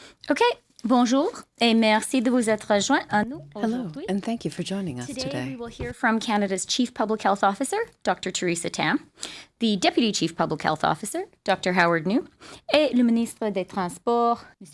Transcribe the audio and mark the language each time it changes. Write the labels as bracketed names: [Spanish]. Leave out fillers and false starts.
[French] Okay, bonjour, et merci de vous être joint à nous [English] Hello, [French] aujourd'hui. [English] and thank you for joining us Today, we today. will hear from Canada's Chief Public Health Officer, Dr. Theresa Tam, the Deputy Chief Public Health Officer, Dr. [French] Howard New, et le ministre des Transports, M.